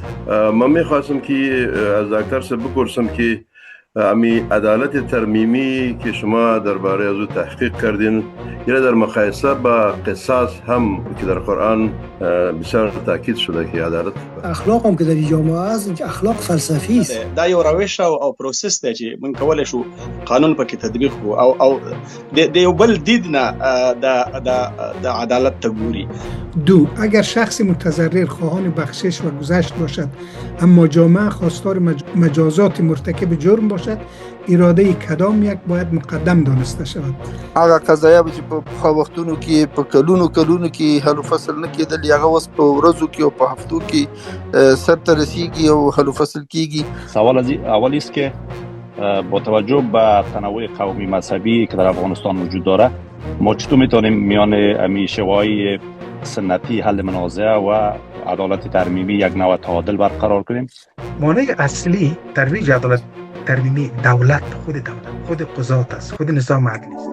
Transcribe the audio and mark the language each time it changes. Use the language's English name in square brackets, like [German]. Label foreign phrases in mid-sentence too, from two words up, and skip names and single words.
[Persian] من میخواستم که از دکتر صاحب بپرسم که امی عدالت ترمیمی که شما درباره از او تحقیق کردین، یعنی در مقایسه با قصاص هم که در قرآن بسیار تاکید شده که عدالت اخلاق هم که در جامعه است اخلاق فلسفی است. [Pashto] دا یو روش او پروسس دی چې من کولای شو قانون پکې تطبیق کو او د یو بل دید نه د عدالت ته ګوري. [Persian] دو، اگر شخص متضرر خواهان بخشش و گذشت باشد اما جامعه خواستار مجازات مرتکب جرم باشد، اراده کدام یک باید مقدم دانسته شود. [Pashto] هغه قضایا چې په وختونو کې په کلونو کې حل فصل نه کېدل، هغه اوس په ورځو کې او په هفتو کې سرته رسیږي او حل فصل کېږي. [Persian] سوال از اولی است که با توجه به تنوع قومی مذهبی که در افغانستان وجود داره، ما چطور میتونیم میان شیوه‌های سنتی حل منازعه و عدالت ترمیمی یک نوع تعادل برقرار کنیم؟ مانع اصلی ترویج عدالت ترمیمی خود قضات است، خود نظام عدلی است.